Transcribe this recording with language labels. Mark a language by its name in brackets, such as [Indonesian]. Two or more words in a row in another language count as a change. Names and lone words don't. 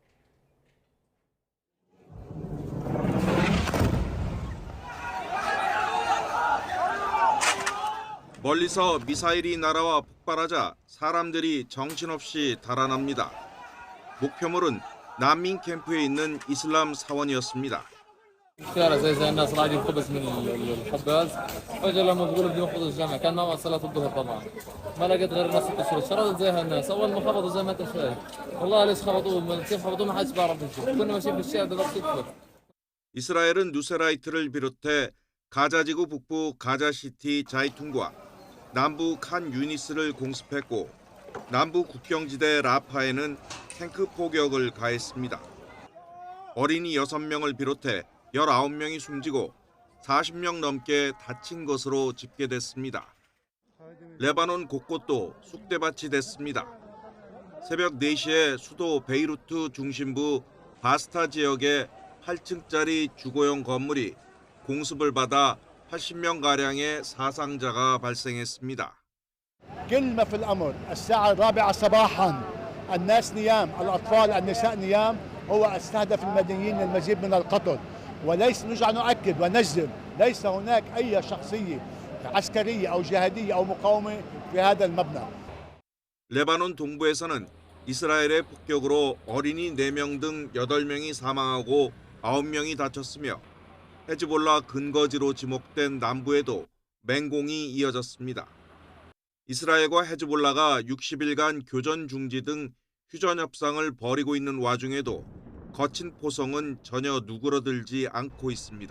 [Korean] 멀리서 미사일이 날아와 폭발하자 사람들이 정신없이 달아납니다. 목표물은 난민 캠프에 있는 이슬람 사원이었습니다. [Arabic] الشارع زي الناس راح يجيب خبز من الخباز فجاه لما بقول بدي اخذ الجامع كان ما صلاه الظهر طبعا ما لقيت غير الناس تشرد شردت زي هالناس اول ما خبطوا زي ما انت شايف والله ليش خبطوه كيف خبطوه ما حدش بيعرف يشوف كنا ماشيين في الشارع دلوقتي تفوت [Korean] 이스라엘은 누세라이트를 비롯해 가자지구 북부 가자시티 자이툰과 남부 칸 유니스를 공습했고 남부 국경지대 라파에는 탱크 포격을 가했습니다. 어린이 6명을 비롯해 19명이 숨지고 40명 넘게 다친 것으로 집계됐습니다. 레바논 곳곳도 쑥대밭이 됐습니다. 새벽 4시에 수도 베이루트 중심부 바스타 지역의 8층짜리 주거용 건물이 공습을 받아 80명가량의 사상자가 발생했습니다. [Arabic] كل ما في الأمر الساعة 4 صباحا الناس نيام الأطفال النساء نيام هو استهدف المدنيين المزيد من القتل وليس نرجع نؤكد ونجزم ليس هناك أي شخصية عسكرية أو جهادية أو مقاومة في هذا المبنى. [Korean] 레바논 동부에서는 이스라엘의 폭격으로 어린이 4명 등 8명이 사망하고 9명이 다쳤으며 헤즈볼라 근거지로 지목된 남부에도 맹공이 이어졌습니다. 이스라엘과 헤즈볼라가 60일간 교전 중지 등 휴전 협상을 벌이고 있는 와중에도 거친 포성은 전혀 누그러들지 않고 있습니다.